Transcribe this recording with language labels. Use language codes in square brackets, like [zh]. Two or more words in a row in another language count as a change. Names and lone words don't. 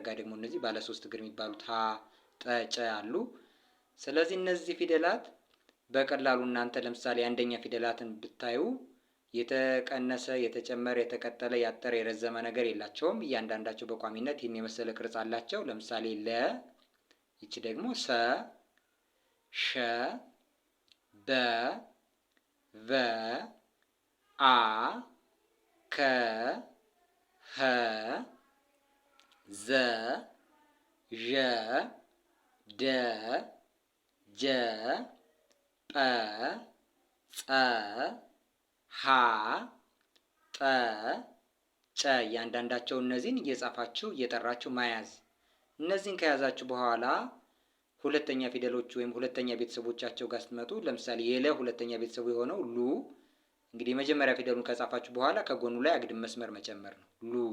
[am] ደግሞ እነዚህ ባለ 3 እግር የሚባሉት ሀ ጠ ጨ አሉ። ስለዚህ እነዚህ ፊደላት በቀላሉ እናንተ ለምሳሌ አንደኛ ፊደላትን ብታዩ የተቀነሰ፣ የተጨመረ፣ የተቀጠለ፣ ያጠረ፣ የረዘመ ነገር የላቸውም። እያንዳንዳቸው በቋሚነት ይህን የመሰለ ቅርጽ አላቸው። ለምሳሌ ለ፣ ይቺ ደግሞ ሰ፣ ሸ፣ በ፣ ቨ፣ አ፣ ከ፣ ኸ፣ ዘ፣ ዠ፣ ደ፣ ጀ፣ ጰ፣ ጸ፣ ሀ፣ ጠ፣ ጨ። እያንዳንዳቸው እነዚህን እየጻፋችሁ እየጠራችሁ መያዝ። እነዚህን ከያዛችሁ በኋላ ሁለተኛ ፊደሎች ወይም ሁለተኛ ቤተሰቦቻቸው ጋር ስትመጡ ለምሳሌ የለ ሁለተኛ ቤተሰቡ የሆነው ሉ። እንግዲህ የመጀመሪያ ፊደሉን ከጻፋችሁ በኋላ ከጎኑ ላይ አግድም መስመር መጨመር ነው፣ ሉ።